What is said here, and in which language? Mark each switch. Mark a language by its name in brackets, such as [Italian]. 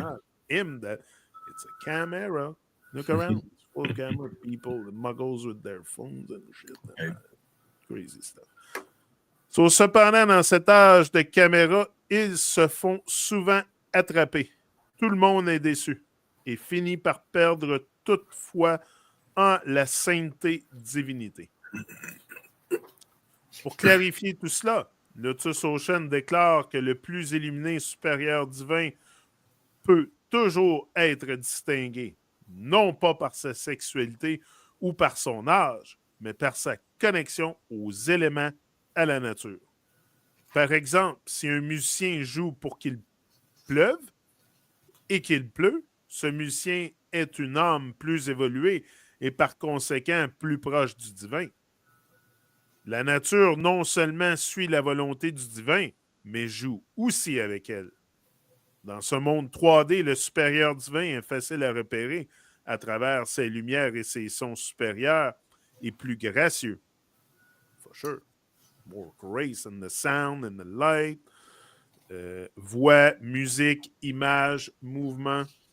[English] not him that it's a cam era. Look around. It's full camera people, the muggles with their phones and shit. And crazy stuff. [French] So, cependant, dans cet âge de caméra, ils se font souvent attraper. Tout le monde est déçu et finit par perdre toute foi en la sainteté divinité. Pour clarifier tout cela, LotusOcean déclare que le plus illuminé supérieur divin peut toujours être distingué, non pas par sa sexualité ou par son âge, mais par sa connexion aux éléments, à la nature. Par exemple, si un musicien joue pour qu'il pleuve et qu'il pleut, ce musicien est une âme plus évoluée et par conséquent plus proche du divin. La nature non seulement suit la volonté du divin, mais joue aussi avec elle. Dans ce monde 3D, le supérieur divin est facile à repérer à travers ses lumières et ses sons supérieurs et plus gracieux. [English] For sure. More grace in the sound and the light. [French] Voix, musique, image, mouvement.